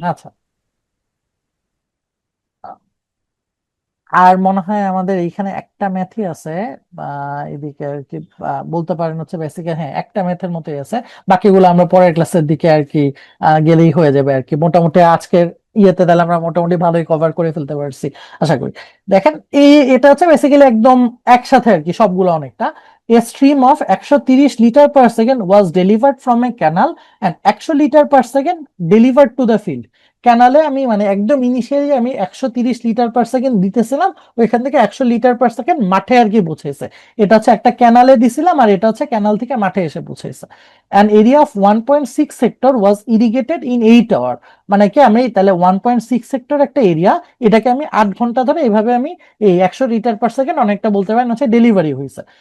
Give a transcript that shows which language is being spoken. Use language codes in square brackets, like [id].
[bn] আচ্ছা, আর মনে হয় আমাদের এইখানে একটা ম্যাথই আছে, বা এদিকে আর কি বলতে পারেন হচ্ছে বেসিক্যালি হ্যাঁ একটা ম্যাথের মতোই আছে, বাকিগুলো আমরা পরের ক্লাসের দিকে আর কি গেলেই হয়ে যাবে আর কি। মোটামুটি আজকের ইয়েতে তাহলে আমরা মোটামুটি ভালোই কভার করে ফেলতে পারছি আশা করি। দেখেন এটা হচ্ছে বেসিক্যালি একদম একসাথে আর কি সবগুলো অনেকটা। [en] A stream of 130 liter per second was delivered from a canal and 100 liter per second delivered to the field। [bn] ক্যানালে আমি মানে একদম ইনিশিয়ালি আমি 130 লিটার পার সেকেন্ড দিতেছিলাম, ওইখান থেকে 100 লিটার পার সেকেন্ড মাঠে আর কি পৌঁছেছে। এটা হচ্ছে একটা ক্যানালে দিছিলাম আর এটা হচ্ছে ক্যানাল থেকে মাঠে এসে পৌঁছেছে। [en] An area of 1.6 hectare was irrigated in 8 hour. [bn] মানে কি আমি তাহলে 1.6 হেক্টর একটা এরিয়া, এটাকে আমি 8 ঘন্টা ধরে এইভাবে আমি এই 100 লিটার পার সেকেন্ড অনেকটা বলতে পারেন হচ্ছে ডেলিভারি হয়েছে।